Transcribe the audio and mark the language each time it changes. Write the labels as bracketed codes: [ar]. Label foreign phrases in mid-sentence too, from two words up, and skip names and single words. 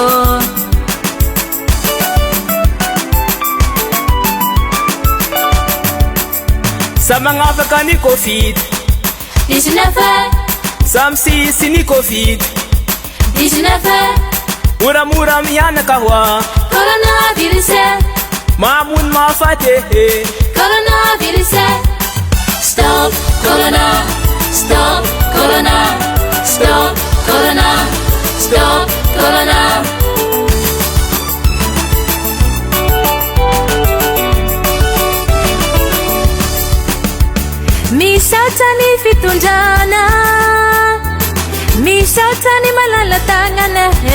[mg] Sa magnafaka ny Covid-19, sa misisy ny Covid-19, moramora mianaka hoa coronavirus, mamono mahafaty coronavirus. [en] Stop corona, stop corona, stop corona, stop corona. [mg] Misaotra ny fitondrana, misaotra ny malala-tagnana,